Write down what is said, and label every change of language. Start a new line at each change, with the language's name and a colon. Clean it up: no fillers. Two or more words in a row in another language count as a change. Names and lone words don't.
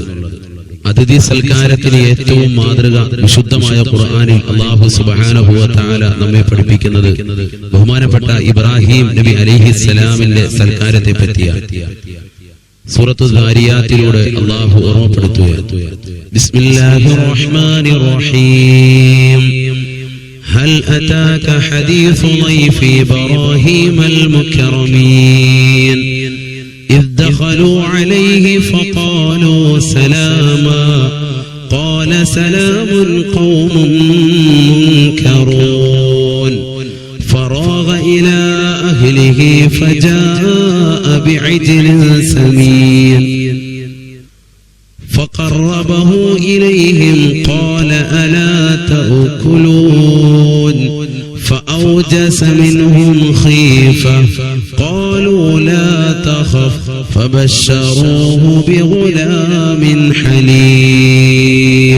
Malayalam: അതിഥി സൽക്കാരത്തിന് ഏറ്റവും മാതൃക വിശുദ്ധമായ ഖുർആനിൽ അല്ലാഹു
Arabic: سبحانه و تعالى
Malayalam: നമ്മെ പഠിപ്പിക്കുന്നത് ബഹുമാനപ്പെട്ട ഇബ്രാഹിം നബി അലൈഹിസ്സലാമിന്റെ സൽക്കാരത്തെ പറ്റിയാണ്. സൂറത്തു ദാരിയാത്തിലൂടെ അല്ലാഹു ഓർമ്മപ്പെടുത്തുകയാണ്.
Arabic: بسم الله الرحمن الرحيم. هل أتاك حديث ضيف إبراهيم المكرمين إذ دخلوا عليه فقالوا سلاما قال سلام قوم منكرون فراغ إلى أهله فجاء بعجل سمين فقربه إليهم قال ألا تأكلون فأوجس منهم خيفة قالوا لا تخف فبشروه بغلام حليم.